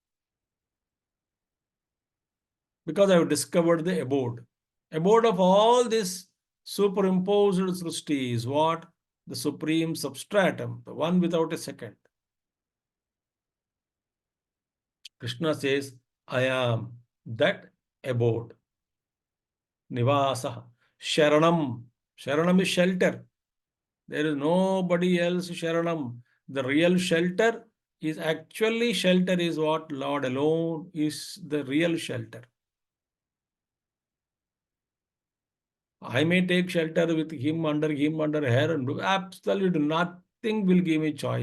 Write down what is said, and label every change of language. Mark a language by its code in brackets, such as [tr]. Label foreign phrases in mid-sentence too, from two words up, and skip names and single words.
[en] Because I have discovered the abode. Abode of all this superimposed srishti is what? The supreme substratum, the one without a second. Krishna says, I am that abode. [sa] निवासः शरणम्. [en] Sharanam is shelter. There is nobody else Sharanam. The real shelter is actually shelter is what? Lord alone is the real shelter. I may take shelter with him under her, and absolutely nothing will give me choice.